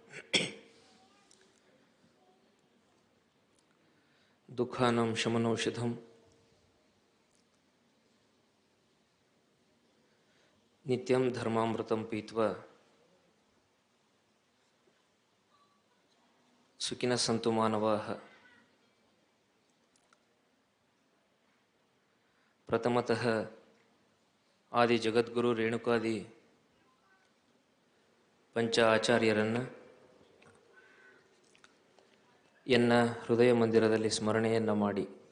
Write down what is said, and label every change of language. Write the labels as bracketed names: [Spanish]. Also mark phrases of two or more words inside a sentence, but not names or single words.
[Sanskrit] ದುಃಖಾನಾಂ ಶಮನೌಷಧಂ ನಿತ್ಯಂ ಧರ್ಮಾಮೃತಂ ಪೀತ್ವಾ ಸುಖಿನಃ ಸಂತು ಮಾನವಾಃ. [Kannada] ಪ್ರಥಮತಃ ಆದಿ ಜಗದ್ಗುರು ರೇಣುಕಾದಿ ಪಂಚ ಆಚಾರ್ಯರನ್ನು ಎನ್ನ ಹೃದಯ ಮಂದಿರದಲ್ಲಿ ಸ್ಮರಣೆಯನ್ನು ಮಾಡಿ,